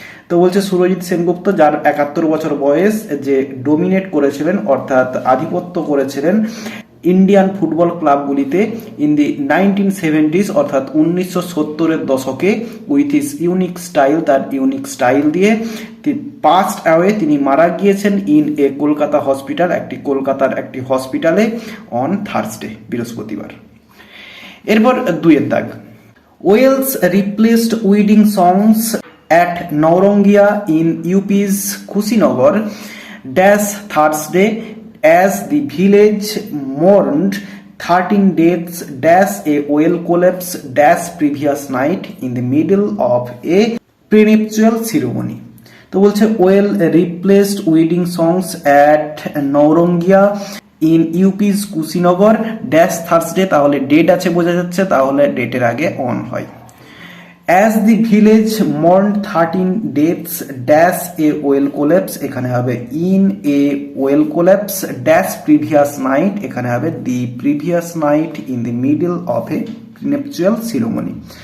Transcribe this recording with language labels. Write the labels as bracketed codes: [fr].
[bn] তো বলছে সুরজিৎ সেনগুপ্ত, যার 71 বছর বয়স, যে ডোমিনেট করেছিলেন অর্থাৎ আধিপত্য করেছিলেন Indian football ক্লাবগুলিতে [en] in the 1970s [bn] অর্থাৎ 1970-এর দশকে [en] with his unique style, [bn] তার ইউনিক স্টাইল দিয়ে [en] passed away [bn] তিনি মারা গিয়েছেন [en] in Kolkata hospital, [bn] কলকাতার একটি হসপিটালে [en] on Thursday, [bn] বৃহস্পতিবার। এরপর দুইয়ের দাগ, [en] Wales replaced wedding songs at Naurangia in UP's Kushinagar dash Thursday as the village mourned 13 deaths dash a well collapse dash previous night in the middle of a prenuptial ceremony. [bn] তো বলছে [en] well replaced wedding songs at Naurangia in UP's Kushinagar dash Thursday, [bn] তাহলে date আছে বোঝা যাচ্ছে, তাহলে ডেটের আগে on হয়। [en] as the village mourn 13 deaths dash a well collapse, [bn] এখানে হবে [en] In a well collapse dash previous night, এখানে হবে the previous night in the middle of a prenuptial ceremony.